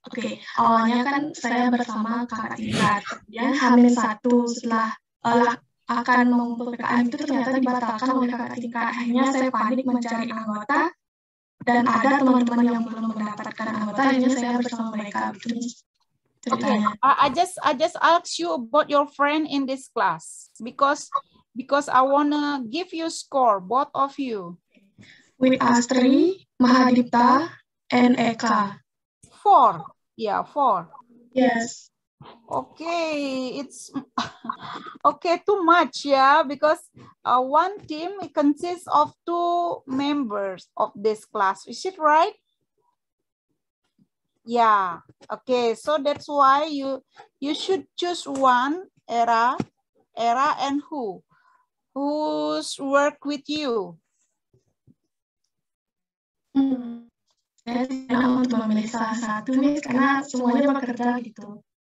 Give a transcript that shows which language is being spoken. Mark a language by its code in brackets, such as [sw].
[id] Oke, awalnya kan saya bersama kakak tingkat, kemudian H-1 setelah akan mengumpul PKM itu ternyata dibatalkan oleh kakak tingkat. Akhirnya saya panik mencari anggota dan ada teman-teman yang belum mendapatkan anggota, akhirnya saya bersama mereka. [en] Okay, I just ask you about your friend in this class because I wanna give you score, both of you. With Astri, Mahadipta, and Eka. 4. Yeah, 4. Yes. Okay, it's okay, too much, yeah, because one team consists of 2 members of this class. Is it right? Yeah. Okay, so that's why you should choose one, Era, and who's work with you. [id] Saya tidak untuk memilih salah satu nih karena semuanya bekerja gitu.